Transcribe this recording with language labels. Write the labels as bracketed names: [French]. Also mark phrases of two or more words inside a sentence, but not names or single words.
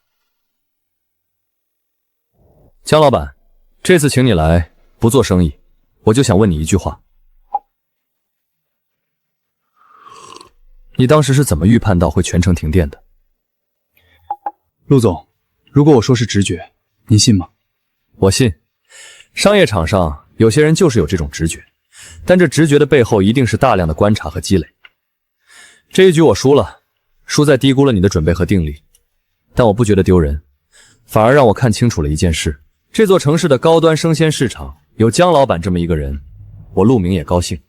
[Chinese] 江老闆，這次請你來不做生意，我就想問你一句話，你當時是怎麼預判到會全城停電的？陸總，如果我說是直覺，您信嗎？我信。商業场上有些人就是有这种直觉，但这直觉的背后一定是大量的观察和积累。这一局我输了，输在低估了你的準備和定力，但我不覺得丟人，反而讓我看清楚了一件事：這座城市的高端生鮮市場有姜老板這麼一個人，我陸明也高興。